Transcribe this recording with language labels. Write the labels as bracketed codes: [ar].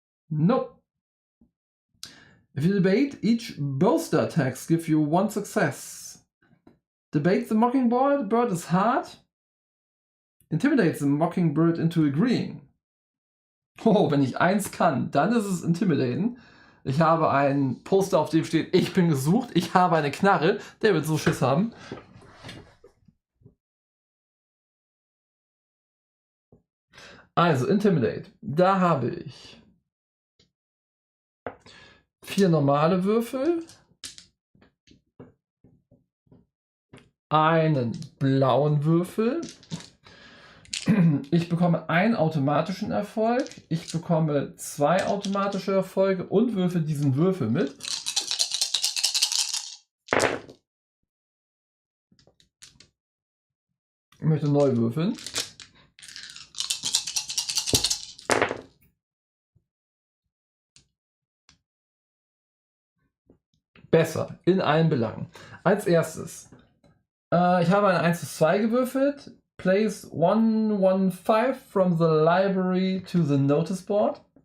[en] Nope. If you debate, each bolster attacks give you one success. Debate the mockingbird, the bird is hard. Intimidate the mockingbird into agreeing. [de] Oh, wenn ich eins kann, dann ist es intimidaten. Ich habe ein Poster, auf dem steht, ich bin gesucht, ich habe eine Knarre. Der wird so Schiss haben. Also, Intimidate. Da habe ich 4 normale Würfel, einen blauen Würfel. Ich bekomme einen automatischen Erfolg. Ich bekomme 2 automatische Erfolge und würfel diesen Würfel mit. Ich möchte neu würfeln. Besser, in allen Belangen. Als erstes, ich habe eine 1:2 gewürfelt. [en] Place 115 from the library to the notice board.